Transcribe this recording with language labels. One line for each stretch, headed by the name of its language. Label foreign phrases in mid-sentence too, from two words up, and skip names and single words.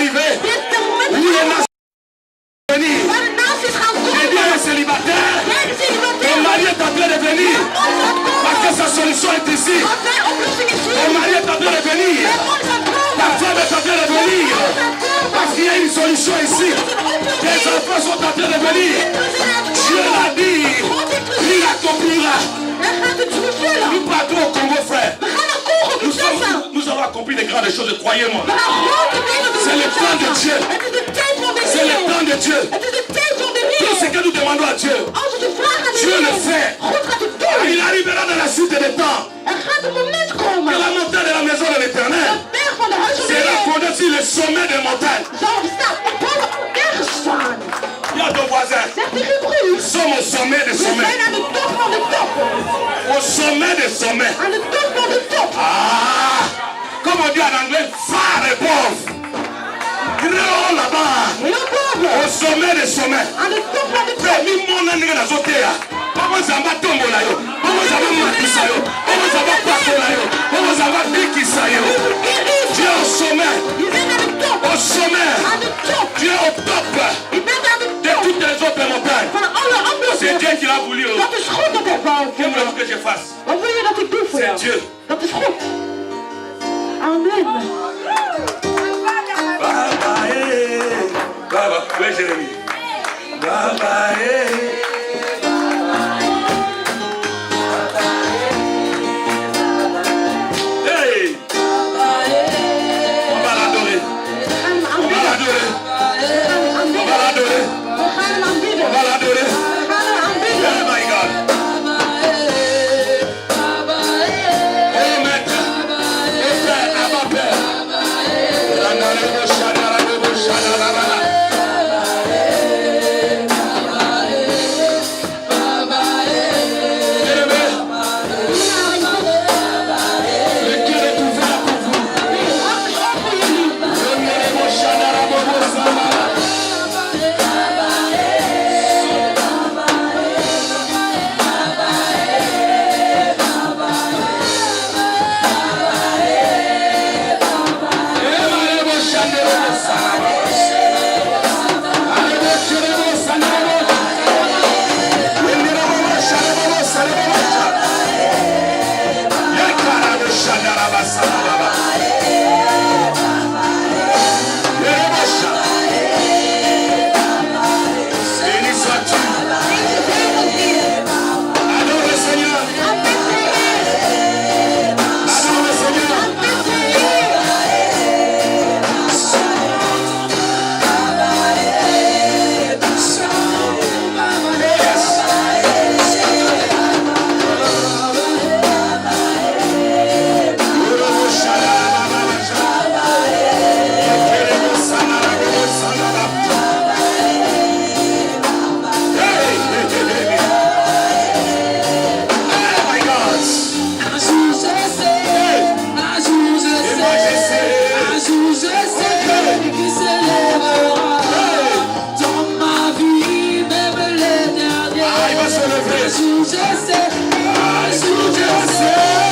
French: arrivé.
Dutch: Dit is de moment
French: Où les nations vont venir.
Dutch: waar de naties gaan
French: J'ai dit
Dutch: komen.
French: à un célibataire,
Dutch: Jij de
French: ton célibataire. mari est en train de venir. Parce que sa solution est ici.
Dutch: Want zijn oplossing is
French: Ton
Dutch: hier.
French: mari est en train de venir.
Dutch: Mijn man gaat
French: Ta
Dutch: komen.
French: femme est en train de venir. Parce qu'il y a une solution ici. Tes enfants sont en train de venir. Dieu l'a dit. Il accomplira.
Dutch: Hij gaat het vervullen.
French: Nous partons au Congo, frère.
Dutch: We gaan naar Congo, Kinshasa.
French: Nous avons accompli de grandes choses, croyez-moi.
Dutch: We gaan grote dingen doen.
French: C'est le temps de Dieu.
Dutch: Het is de tijd van de
French: C'est le
Dutch: Heer.
French: temps de Dieu.
Dutch: Het is de tijd van de
French: Tout ce
Dutch: Heer.
French: que nous demandons à Dieu,
Dutch: Als we de vraag aan de
French: Dieu le
Dutch: Heer,
French: fait.
Dutch: God gaat het doen.
French: Il arrivera dans la suite des temps.
Dutch: Er gaat een moment komen.
French: Que la montagne de la maison de l'Éternel
Dutch: De berg van de huis van de
French: sera
Dutch: Heer
French: fondée sur le sommet des montagnes.
Dutch: zal staan op boven alle bergen staan.
French: Il y a deux voisins.
Dutch: Zeg tegen je broer.
French: Nous sommes au sommet des
Dutch: We zijn
French: sommets.
Dutch: aan de top van de top.
French: Au sommet des sommets.
Dutch: Aan de top van de top.
French: Ah! Comme on dit en anglais,
English: far above.
French: Grand là-bas.
Dutch: Heel boven.
French: Au sommet des sommets.
Dutch: Aan de top van de top.
Lingala: Frère, mimona ndenge nazoteya. Bongo zamba tombola yo. Bongo zamba matisa yo. Bongo zamba pakola yo. Bongo zamba bikisa yo.
French: Tu es au sommet.
Dutch: Je bent aan de top.
French: Au sommet.
Dutch: Aan de top.
French: Tu es au top
Dutch: Je bent aan de
French: de
Dutch: top.
French: toutes les autres montagnes.
Dutch: Van alle andere
French: C'est Dieu
Dutch: bergen.
French: qui l'a voulu.
Dutch: Dat is goed dat hij wou.
French: Que voulez-vous que je fasse?
Dutch: Wat wil je dat ik doe voor
French: C'est
Dutch: jou?
French: Dieu.
Dutch: Dat is goed. Amen.
French: Baba, Baba, où est Jérémie? Baba, Hey! On va l'adorer.
Dutch: We gaan hem
French: On va
Dutch: aanbidden.
French: l'adorer.
Dutch: We gaan hem
French: On va
Dutch: aanbidden.
French: l'adorer.
Dutch: We gaan hem aanbidden.
French: On va l'adorer.
Dutch: We gaan hem aanbidden.
English: Oh my God.
French: Oh maître. Oh Père, Abba Père. Randarebo, shadarebo, shadarabala. Bien-aimé, le cœur est ouvert pour vous. Randarebo, shadarebo, shadarabala. Emarebo, shadarebo, shadarabala. Arebo, shadarebo, shadarabala. Enderebo, shadarebo, shadarabala. Yekarebo, shadaraba, shadarabala. Erebo, shadaraba. Béni sois-tu. Adore le Seigneur. Adore le Seigneur. Erebo, shadaraba, shadaraba. Yekerebo, shadarebo, shadaraba.
English: Hey, hey, hey, hey. Oh my God.
French: Et moi je sais. Ah, il va se lever. Ah, je sais.